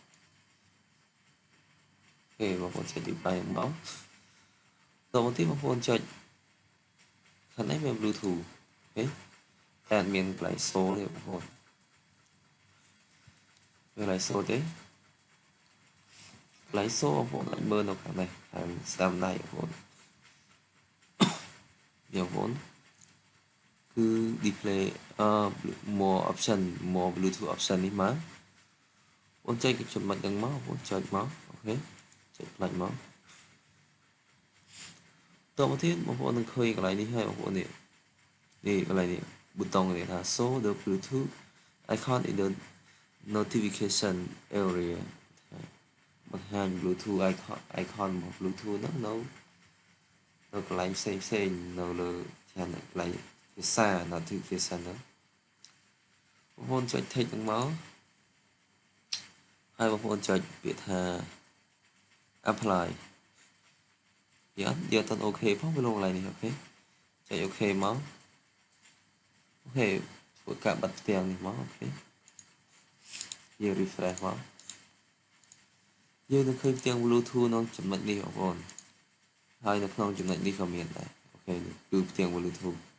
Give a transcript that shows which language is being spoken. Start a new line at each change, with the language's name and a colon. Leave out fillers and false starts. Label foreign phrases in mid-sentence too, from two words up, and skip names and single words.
Khmer: បងប្អូនចុច device មកតមកទីបងប្អូនចុចខាងនេះមាន Bluetooth អូខេតែអត់មានកន្លែង សូរទេបងប្អូនមានកន្លែងសូរទេកន្លែងសូរបងប្អូនអាចមើលនៅខាងនេះខាងស្ដាំដៃបងប្អូន នេះបងប្អូនគឺ
English: display more option more Bluetooth option
Khmer: នេះមកបងចុចចំណុចហ្នឹងមកបងចុចមកអូខេចុចផ្លាច់មក តមកទៀតបងប្អូននឹងឃើញកន្លែងនេះហើយបងប្អូននេះកន្លែងនេះប៊ូតុងនេះថា
English: show the Bluetooth icon in the notification area
Khmer: បង្ហាញ
English: Bluetooth icon
Khmer: របស់ Bluetooth ហ្នឹងនៅកន្លែងផ្សេងនៅលើខាងកន្លែងភាសា notification ហ្នឹងបងប្អូនចុច tick ហ្នឹងមក ហើយបងប្អូនចុចពាក្យថា apply យើងអត់អូខេផងវាលងកន្លែងនេះអូខេចុចអូខេមកអូខេធ្វើការបិទផ្ទាំងនេះមកអូខេយើង refresh មកយើងនឹងឃើញផ្ទាំង Bluetooth ក្នុងចំណុចនេះបងប្អូនហើយនៅក្នុងចំណុចនេះក៏មានដែរអូខេនេះគឺផ្ទាំង Bluetooth